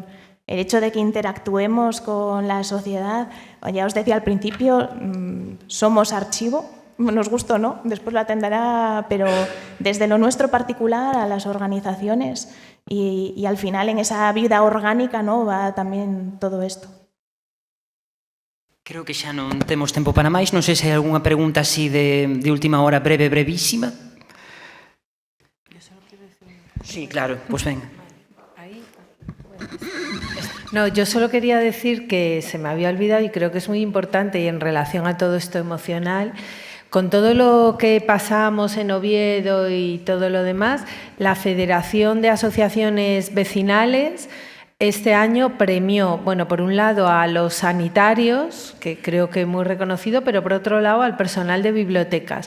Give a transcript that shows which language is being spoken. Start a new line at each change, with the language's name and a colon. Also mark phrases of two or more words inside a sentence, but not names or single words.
Spanish: El hecho de que interactuemos con la sociedad, ya os decía al principio, somos archivo, nos gusta o no, después lo atenderá, pero desde lo nuestro particular a las organizaciones y al final en esa vida orgánica, ¿no?, va también todo esto.
Galician: Creo que xa non temos tempo para máis, non sei se hai algunha pregunta así de última hora brevísima.
Spanish: Sí, claro, pues venga. No, yo solo quería decir que se me había olvidado y creo que es muy importante y en relación a todo esto emocional, con todo lo que pasamos en Oviedo y todo lo demás, la Federación de Asociaciones Vecinales este año premió, bueno, por un lado a los sanitarios, que creo que muy reconocido, pero por otro lado al personal de bibliotecas.